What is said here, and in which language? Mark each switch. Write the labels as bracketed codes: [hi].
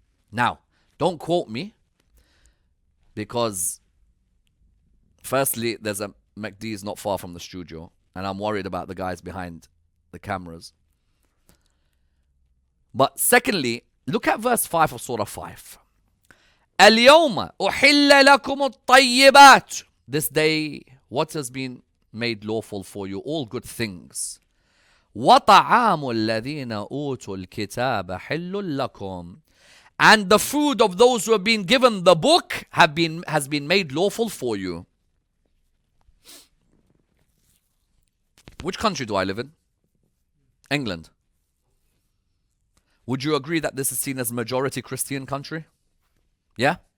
[en] Now, don't quote me, because firstly, there's a McD's not far from the studio, and I'm worried about the guys behind the cameras. But secondly, look at verse 5 of Surah 5. [ar] اليوم أحل لكم الطيبات. [en] This day, what has been made lawful for you? All good things. [ar] وطعام الذين أوتوا الكتاب حل لكم. [en] And the food of those who have been given the book has been made lawful for you. Which country do I live in? England. Would you agree that this is seen as majority Christian country? Yeah?